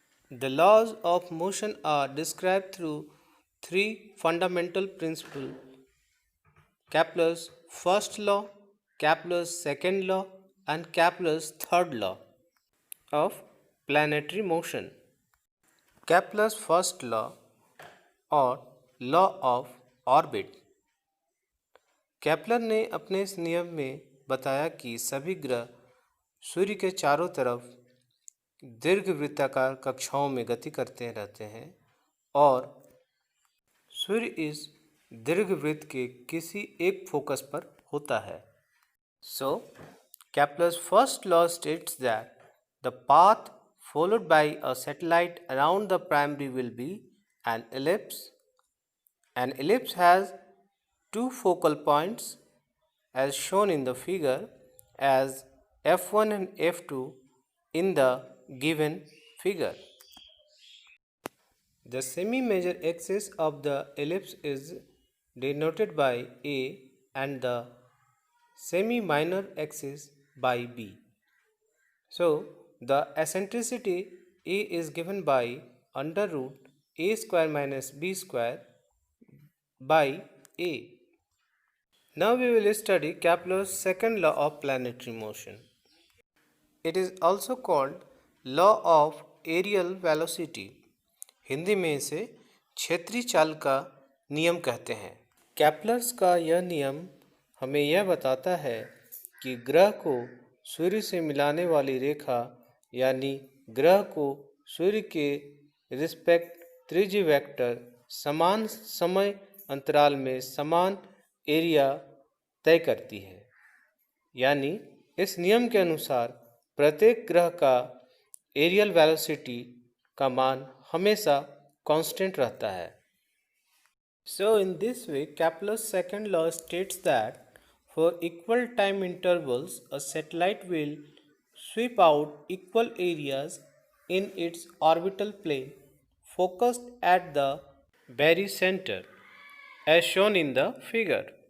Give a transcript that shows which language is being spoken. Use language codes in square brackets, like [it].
[en] The laws of motion are described through three fundamental principles: Kepler's first law, Kepler's second law, and Kepler's third law of planetary motion. Kepler's first law or law of orbit. [hi] Kepler ने अपने इस नियम में बताया कि सभी ग्रह सूर्य के चारों तरफ दीर्घवृत्ताकार कक्षाओं में गति करते रहते हैं और सूर्य इस दीर्घवृत्त के किसी एक फोकस पर होता है. [en] So Kepler's first law states that the path followed by a satellite around the primary will be an ellipse. An ellipse has two focal points as shown in the figure as f1 and f2 in the given figure. The semi-major axis of the ellipse is denoted by A and the semi-minor axis by B. So, the eccentricity A is given by under root A square minus B square by A. Now we will study Kepler's second law of planetary motion. It is also called law of aerial velocity. [hi] Hindi में इसे क्षेत्रीय चाल का नियम कहते हैं. Kepler's का यह नियम हमें यह बताता है कि ग्रह को सूर्य से मिलाने वाली रेखा यानी ग्रह को सूर्य के रिस्पेक्ट त्रिज्य वेक्टर समान समय अंतराल में समान एरिया तय करती है. यानी इस नियम के अनुसार प्रत्येक ग्रह का एरियल वेलोसिटी का मान हमेशा कांस्टेंट रहता है. [en] So in this way Kepler's second law states that for equal time intervals a satellite will sweep out equal areas in its orbital plane focused at the very center as shown in the figure.